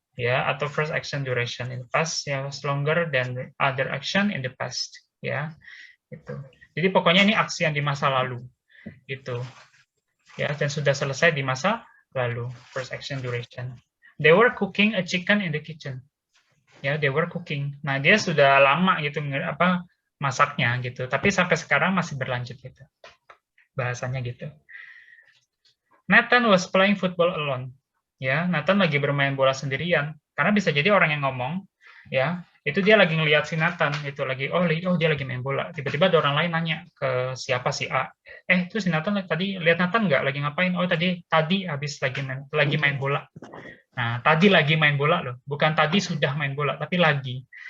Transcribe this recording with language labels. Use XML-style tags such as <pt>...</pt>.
<en>Ya, atau first action duration in the past, ya, was longer than other action in the past.</en> <id>Ya, itu. Jadi pokoknya ini aksi yang di masa lalu, gitu. Ya, dan sudah selesai di masa lalu, first action duration.</id> <en>They were cooking a chicken in the kitchen. Ya, they were cooking.</en> <id>Nah, dia sudah lama gitu masaknya gitu, tapi sampai sekarang masih berlanjut gitu. Bahasanya gitu.</id> <en>Nathan was playing football alone.</en> <id>Ya, Nathan lagi bermain bola sendirian. Karena bisa jadi orang yang ngomong, ya, itu dia lagi ngelihat si Nathan, itu lagi oh dia lagi main bola. Tiba-tiba ada orang lain nanya ke siapa si A. Itu si Nathan tadi lihat Nathan nggak lagi ngapain? Oh tadi habis lagi main bola. Nah, tadi lagi main bola loh, bukan tadi sudah main bola, tapi lagi.</id>